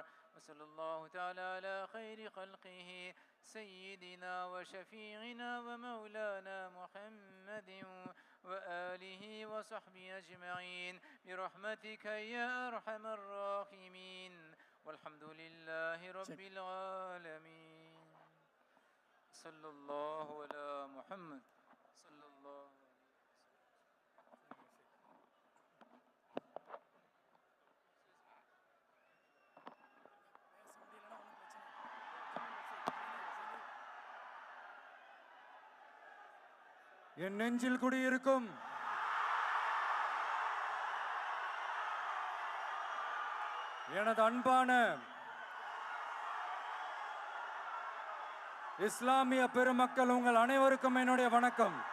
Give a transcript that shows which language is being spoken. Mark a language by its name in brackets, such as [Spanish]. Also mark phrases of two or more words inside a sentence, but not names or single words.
[Arabic] وصلى الله تعالى على خير خلقه سيدنا وشفيعنا ومولانا محمد وآله وصحبه أجمعين برحمتك يا أرحم الراحمين. والحمد لله رب العالمين. صلى الله على محمد صلى الله [Tamil] பேச முடியலன்னா ஒன்றும் பிரச்சனை இல்லை. என் நெஞ்சில் குடியிருக்கும் எனது அன்பான இஸ்லாமிய பெருமக்கள், உங்கள் அனைவருக்கும் என்னுடைய வணக்கம்.